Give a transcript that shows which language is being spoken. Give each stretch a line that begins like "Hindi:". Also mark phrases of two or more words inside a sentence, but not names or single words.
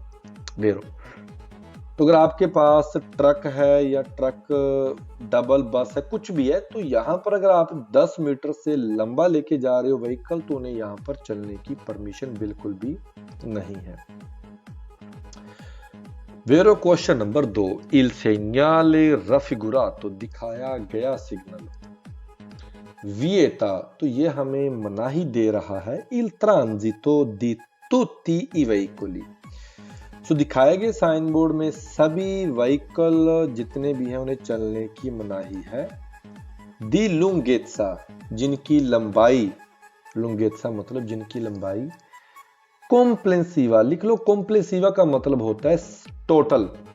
Hindi: वेरो तो अगर आपके पास ट्रक है या ट्रक डबल बस है, कुछ भी है, तो यहां पर अगर आप 10 मीटर से लंबा लेके जा रहे हो व्हीकल तो उन्हें यहां पर चलने की परमिशन बिल्कुल भी नहीं है। वेरो
English: question number
Hindi: 2,
Italian: Il segnale raffigurato,
Hindi: दिखाया गया सिग्नल, विएता तो ये हमें मनाही दे रहा है,
Italian: Il transito di tutti i veicoli,
Hindi: तो दिखाए गए साइन बोर्ड में सभी व्हीकल जितने भी हैं उन्हें चलने की मनाही है।
Italian: di lunghezza
Hindi: जिनकी लंबाई, लुंगेत्सा मतलब जिनकी लंबाई, कॉम्प्लेंसिवा लिख लो, कॉम्प्लेंसिवा का मतलब होता है टोटल।